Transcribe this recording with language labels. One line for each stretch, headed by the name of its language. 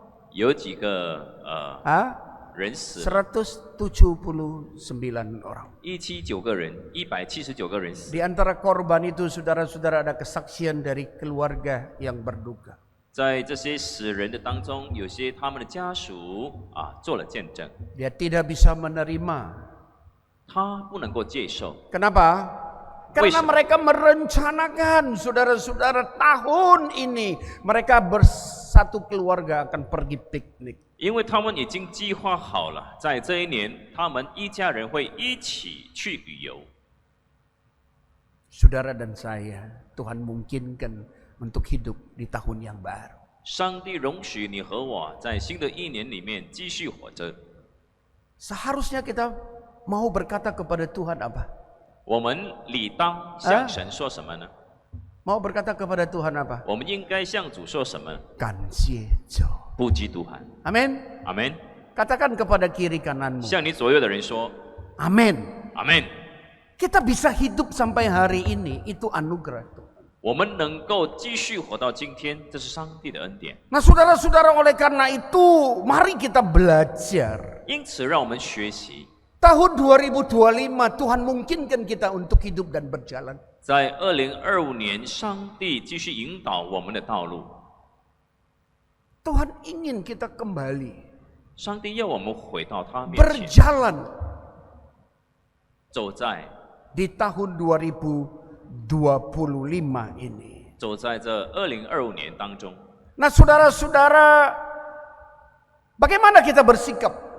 Chinese: 有几个人死了，
Indonesian: 179 orang.
Chinese: 179个人，179个人死。
Indonesian: Di antara korban itu saudara-saudara ada kesaksian dari keluarga yang berduka.
Chinese: 在这些死人的当中，有些他们的家属做了见证，
Indonesian: Dia tidak bisa menerima.
Chinese: 他不能够接受。
Indonesian: Kenapa? Karena mereka merencanakan saudara-saudara tahun ini mereka bersatu keluarga akan pergi piknik.
Chinese: 因为他们已经计划好了，在这一年，他们一家人会一起去旅游。
Indonesian: Saudara dan saya, Tuhan mungkinkan untuk hidup di tahun yang baru.
Chinese: 上帝容许你和我在新的一年里面继续活着。
Indonesian: Seharusnya kita mau berkata kepada Tuhan apa?
Chinese: 我们理当向神说什么呢？
Indonesian: Mau berkata kepada Tuhan apa?
Chinese: 我们应该向主说什么？ Kanjiejo. 不基督喊，
Indonesian: Amin.
Chinese: 阿门。
Indonesian: Katakan kepada kiri kananmu.
Chinese: 向你左右的人说，
Indonesian: Amin.
Chinese: 阿门。
Indonesian: Kita bisa hidup sampai hari ini, itu anugerah Tuhan.
Chinese: 我们能够继续活到今天，这是上帝的恩典。
Indonesian: Nah saudara-saudara, oleh karena itu mari kita belajar.
Chinese: 因此，让我们学习，
Indonesian: Tahun 2025 Tuhan mungkinkan kita untuk hidup dan berjalan.
Chinese: 在2025年，上帝继续引导我们的道路。
Indonesian: Tuhan ingin kita kembali
Chinese: 上帝要我们回到他面前，
Indonesian: berjalan
Chinese: 走在
Indonesian: di tahun 2025 ini.
Chinese: 走在这2025年当中。
Indonesian: Nah saudara-saudara, bagaimana kita bersikap?